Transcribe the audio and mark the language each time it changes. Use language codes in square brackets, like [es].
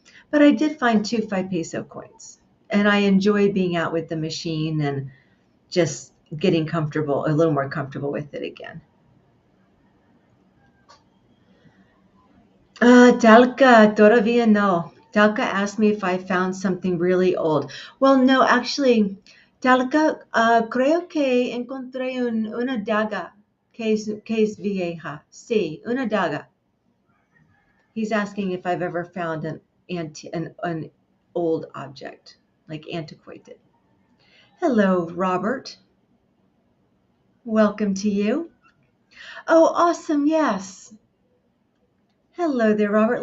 [en] But I did find 2 5 peso coins. And I enjoy being out with the machine and just getting comfortable, a little more comfortable with it again. Talca, [es] todavía no. [en] Talca asked me if I found something really old. Well, no, actually, [es] Talca, creo que encontré una daga que es vieja. Sí, una daga. [en] He's asking if I've ever found an old object, like antiquated. Hello, Robert. Welcome to you. Oh, awesome. Yes. Hello there, Robert.